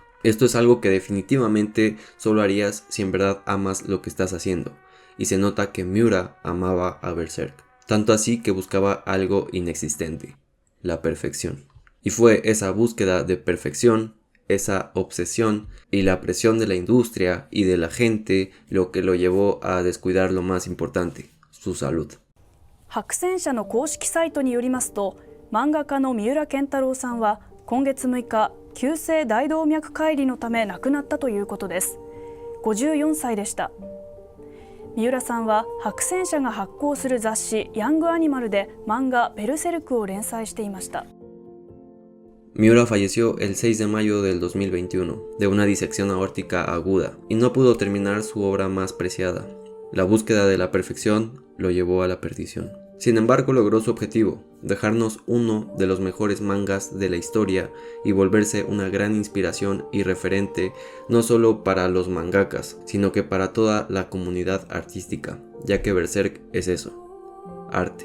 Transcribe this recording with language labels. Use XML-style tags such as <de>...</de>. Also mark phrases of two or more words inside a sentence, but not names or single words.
<es>Esto es algo que definitivamente solo harías si en verdad amas lo que estás haciendo, y se nota que Miura amaba a Berserk, tanto así que buscaba algo inexistente, la perfección. Y fue esa búsqueda de perfección, esa obsesión y la presión de la industria y de la gente lo que lo llevó a descuidar lo más importante, su salud.</es> <ja>白戦車の公式サイトによりますと、漫画家の三浦健太郎さんは今月6日、急性大動脈解離のため亡くなったということです。54歳でした。三浦さんは白戦車が発行する雑誌ヤングアニマルで漫画ベルセルクを連載していました。</ja> <es>Miura falleció el 6 de mayo del 2021 de una disección aórtica aguda y no pudo terminar su obra más preciada. La búsqueda de la perfección lo llevó a la perdición. Sin embargo, logró su objetivo, dejarnos uno de los mejores mangas de la historia y volverse una gran inspiración y referente no solo para los mangakas, sino que para toda la comunidad artística, ya que Berserk es eso, arte.</es>